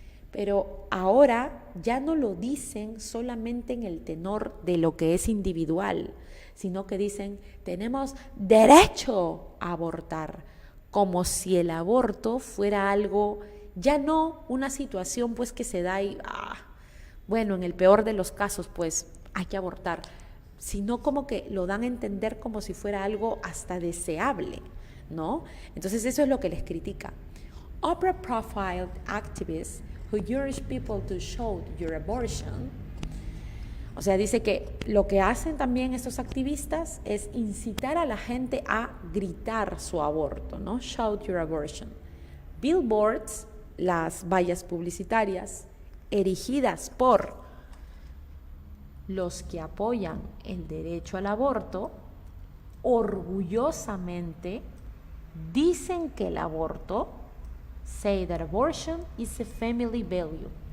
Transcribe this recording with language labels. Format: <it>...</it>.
<es>Pero ahora ya no lo dicen solamente en el tenor de lo que es individual, sino que dicen, tenemos derecho a abortar, como si el aborto fuera algo, ya no una situación pues que se da y, bueno, en el peor de los casos pues hay que abortar, sino como que lo dan a entender como si fuera algo hasta deseable, ¿no? Entonces eso es lo que les critica.</es> <en>Upper profile activists who urge people to show your abortion.</en> <es>O sea, dice que lo que hacen también estos activistas es incitar a la gente a gritar su aborto, ¿no?</es> <en>Shout your abortion. Billboards,</en> <es>las vallas publicitarias, erigidas por los que apoyan el derecho al aborto, orgullosamente dicen que el aborto,</es> <en>say that abortion is a family value.</en>